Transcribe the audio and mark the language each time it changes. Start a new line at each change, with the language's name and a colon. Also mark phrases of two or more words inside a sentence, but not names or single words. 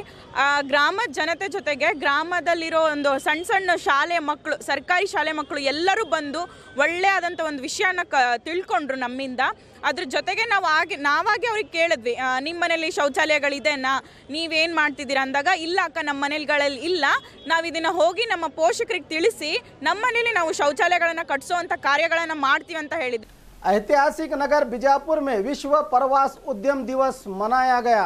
Kannada: ಗ್ರಾಮದ ಜನತೆ ಜೊತೆಗೆ ಗ್ರಾಮದಲ್ಲಿರೋ ಒಂದು ಸಣ್ಣ ಸಣ್ಣ ಶಾಲೆ ಮಕ್ಕಳು, ಸರ್ಕಾರಿ ಶಾಲೆ ಮಕ್ಕಳು ಎಲ್ಲರೂ ಬಂದು ಒಳ್ಳೆಯಾದಂಥ ಒಂದು ವಿಷಯನ ತಿಳ್ಕೊಂಡ್ರು ನಮ್ಮಿಂದ. ಅದ್ರ ಜೊತೆಗೆ ನಾವಾಗಿ ಅವ್ರಿಗೆ ಕೇಳಿದ್ವಿ, ನಿಮ್ಮ ಮನೇಲಿ ಶೌಚಾಲಯಗಳಿದೆನಾ, ನೀವೇನು ಮಾಡ್ತಿದ್ದೀರಾ ಅಂದಾಗ, ಇಲ್ಲ ಅಕ್ಕ ನಮ್ಮ ಮನೆಗಳಲ್ಲಿ ಇಲ್ಲ, ನಾವು ಇದನ್ನು ಹೋಗಿ ನಮ್ಮ ಪೋಷಕರಿಗೆ ತಿಳಿಸಿ ನಮ್ಮ ಮನೇಲಿ ನಾವು ಶೌಚಾಲಯಗಳನ್ನು ಕಟ್ಟಿಸೋವಂಥ ಕಾರ್ಯಗಳನ್ನು ಮಾಡ್ತೀವಿ ಅಂತ ಹೇಳಿದ್ವಿ.
Hindi: ऐतिहासिक नगर बीजापुर में विश्व प्रवास उद्यम दिवस मनाया गया।